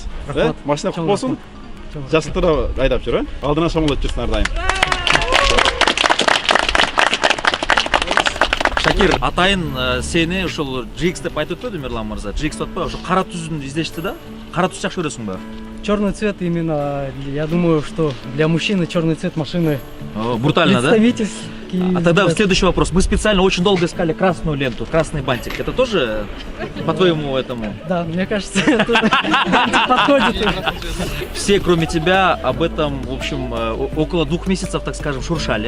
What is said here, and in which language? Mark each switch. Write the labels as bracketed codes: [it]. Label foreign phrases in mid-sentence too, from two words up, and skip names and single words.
[ky] Машина кут болсун. Жашылтыра айдап жүр, алдына шомолдоп жүрсүң ар дайым. Шакир, атайын сени ушул GX деп айтып өтпөдү Мирлан мырза? GX деп атпайбы? Ошо кара түздүн издешти да? Кара түз жакшы көрөсүң ба? [ru] Черный цвет именно, я думаю, что для мужчины черный цвет машины брутально, да? Представительский. А тогда следующий вопрос. Мы специально очень долго искали красную ленту, красный бантик. Это тоже по твоему этому? Да, мне кажется, это подходит. Все, кроме тебя, об этом, в общем, около 2 месяцев, так скажем, шуршали.